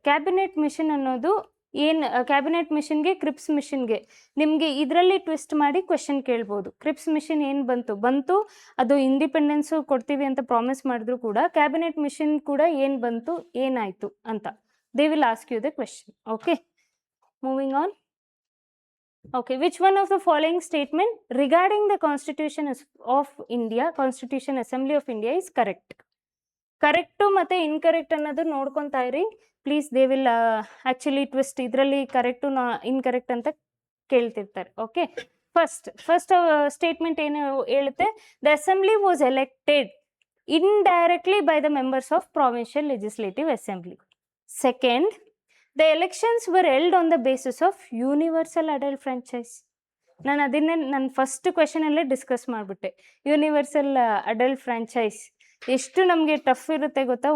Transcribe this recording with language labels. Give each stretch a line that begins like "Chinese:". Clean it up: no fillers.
Kannada: Cabinet mission ಅನ್ನೋದು ಏನು, cabinet ಮಿಷನ್ಗೆ, ಕ್ರಿಪ್ಸ್ ಮಿಷನ್ಗೆ ನಿಮಗೆ ಇದರಲ್ಲಿ ಟ್ವಿಸ್ಟ್ ಮಾಡಿ ಕ್ವೆಶನ್ ಕೇಳ್ಬೋದು. ಕ್ರಿಪ್ಸ್ ಮಿಷನ್ ಏನು ಬಂತು ಅದು ಇಂಡಿಪೆಂಡೆನ್ಸು ಕೊಡ್ತೀವಿ ಅಂತ ಪ್ರಾಮಿಸ್ ಮಾಡಿದ್ರು ಕೂಡ, ಕ್ಯಾಬಿನೆಟ್ ಮಿಷನ್ ಕೂಡ ಏನು ಬಂತು, ಏನಾಯಿತು ಅಂತ
English: They will ask you the question. Okay, moving on. Okay, which one of the following statement regarding the Constitution of India, Constitution Assembly of India is correct?
Kannada: Correct ಮತ್ತು incorrect ಅನ್ನೋದು ನೋಡ್ಕೊತಾ ಇರಿ please.
English: they will actually twist,
Kannada: ಇದರಲ್ಲಿ correct incorrect ಅಂತ ಕೇಳ್ತಿರ್ತಾರೆ. Okay, first statement ಏನು ಹೇಳುತ್ತೆ?
English: The assembly was elected indirectly by the members of provincial legislative assembly. Second, the elections were held on the basis of universal adult franchise.
Kannada: ನಾನು ಅದನ್ನೇ ನನ್ನ first ಕ್ವೆಶನಲ್ಲೇ discuss ಮಾಡಿಬಿಟ್ಟೆ. Universal adult franchise ಎಷ್ಟು ನಮಗೆ tough ಇರುತ್ತೆ ಗೊತ್ತಾ?